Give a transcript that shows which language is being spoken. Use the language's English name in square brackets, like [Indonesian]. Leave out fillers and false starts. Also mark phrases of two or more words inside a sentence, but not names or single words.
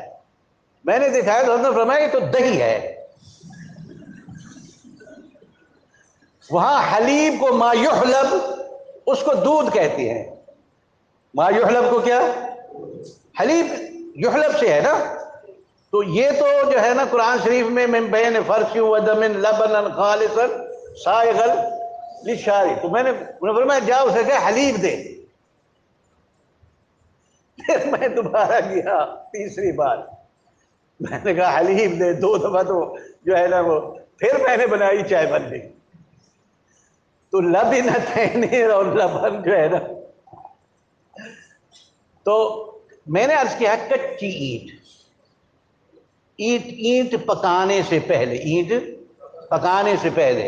[Urdu] میں نے دکھایا تو انہوں نے فرمایا یہ تو دہی ہے. وہاں حلیب کو [Arabic] ما یحلب [Urdu] اس کو دودھ کہتے ہیں. [Arabic] ما یحلب [Urdu] کو کیا؟ [Arabic] حلیب یحلب [Urdu] سے ہے نا. [Arabic] تو یہ تو جو ہے نا قرآن شریف میں من بین فرث و دم لبنا خالصا سائغا للشارب. [Urdu] تو میں نے فرمایا جا اسے کہ حلیب دے. پھر میں دوبارہ گیا تیسری بار، میں نے کہا حلیم دے، 2 دفعہ تو جو ہے نا وہ پھر میں نے بنائی چائے بن گئی. تو لبنتین اور لبن جو ہے نا، تو میں نے عرض کیا کچی اینٹ پکانے سے پہلے، اینٹ پکانے سے پہلے.